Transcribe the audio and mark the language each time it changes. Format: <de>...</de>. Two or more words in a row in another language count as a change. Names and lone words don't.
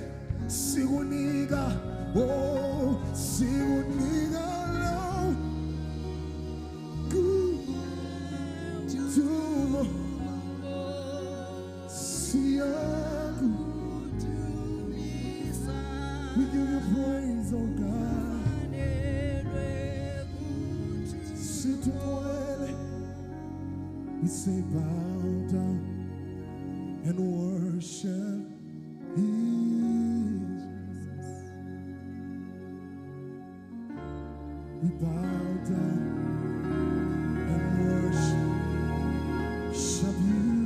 <nd>Sikunika, oh, sikunika lo kudumo. Siyakudumisa.</nd> <en>We give you praise, oh God.</en> <nd>Sithi ungcwele.</nd> <en>We say bow down and worship Jesus. We bow down and worship you.</en>